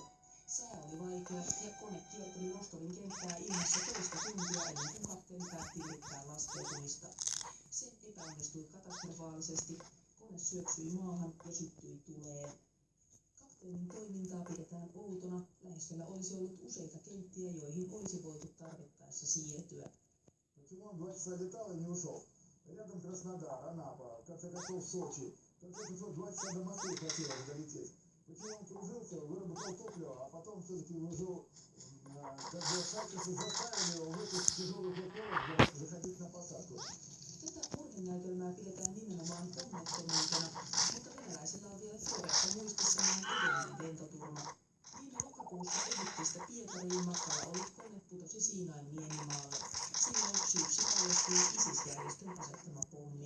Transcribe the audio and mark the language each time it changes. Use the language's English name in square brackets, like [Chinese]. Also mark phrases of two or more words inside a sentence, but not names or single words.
[Finnish] Sää oli vaikea ja kone kierteli Rostovin kenttää ilmassa toista tuntia ennen kuin kapteeni päätti yrittää laskeutumista. Se epäonnistui katastrofaalisesti. Kone syöksyi maahan ja syttyi tuleen. Kapteenin toimintaa pidetään outona. Lähistöllä olisi ollut useita kenttiä, joihin olisi voitu tarvittaessa siirtyä. [Russian] Почему он 2 часа летал и не ушел? Рядом Краснодар, Анапа, в конце концов Сочи. В конце концов 2 часа до Москвы хотелось долететь. Почему он кружился, выработал топливо, а потом все-таки вложил, как бы Шаркисы заставили его в этих тяжелых условиях заходить на посадку. [Finnish] Tätä murhenäytelmää pidetään nimenomaan onnettomuutena, mutta venäläisillä on vielä tuoreessa muistissaan edellinen lentoturma. Viime lokakuussa Egyptistä Pietariin matkalla ollut kone putosi Siinain niemimaalle. Silloin syyksi paljastui ISIS-järjestön asettama pommi.